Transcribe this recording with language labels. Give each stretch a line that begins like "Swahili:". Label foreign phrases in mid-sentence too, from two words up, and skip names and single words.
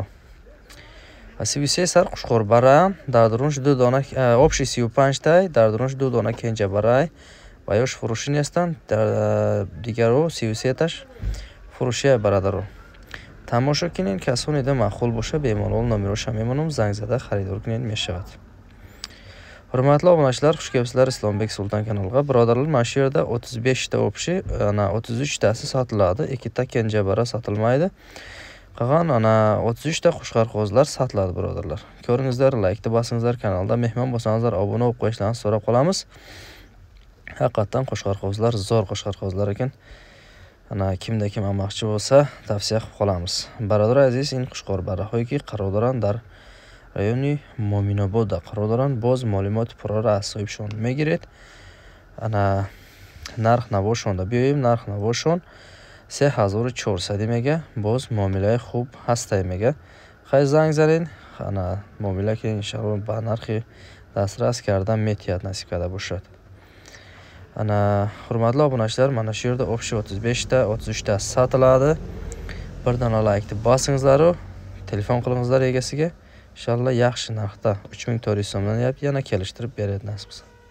Tajik: 33 сар қушқорбарра дар дурунш 2 дона обши 35 тай, дар дурунш 2 дона кенҷабаррай ва ёш фурӯшӣ нестанд. Дар дигаро 33 таш фурӯшия бародаро. Тамошо кинед, касоне да маъқул боша бемалол номероша мемонам, занг зада харидор кинед мешавад.
Uzbek: Hurmatli obunachilar, xush kelibsizlar Исломбек Султан kanaliga. Birodarlar, mana shu yerda 35 ta obshi, ana 33 tasi sotiladi, 2 ta kenjabara sotilmaydi. Qolgan ana 33 ta xushqarqozlar sotiladi birodarlar. Ko'ringizlar, like bosingizlar, kanalda mehmon bo'lsangizlar, obuna bo'lib qo'yishlaringizni so'rab qolamiz. Haqiqatan xushqarqozlar, zo'r xushqarqozlar ekan. Ana kimda kim olmoqchi bo'lsa, tavsiya qilib qolamiz.
Tajik: Бародар азиз, ин хушқорбарраҳойки қарор доранд дар райони Моминобода қарор доранд. Боз маълумоти пурраро аз соҳибшон мегиред. Ана нарх навошонда биёем, нарх навошон 3400 мега. Боз муомилаи хуб ҳастай мега. Хай занг занед, ана муомила ки иншоалло ба нархи дастрас кардан метиҳад насиб карда бошад.
Uzbek: Ана ҳурматлы обуначилар, мана шу yerda обши 35 та 33 та сатилadi. Bir dona like bosingizlar, telefon qilingizlar egasiga. İnşallah yaxshi narxda 3400 so'mdan yana kelishtirib beradi nasib qilsa.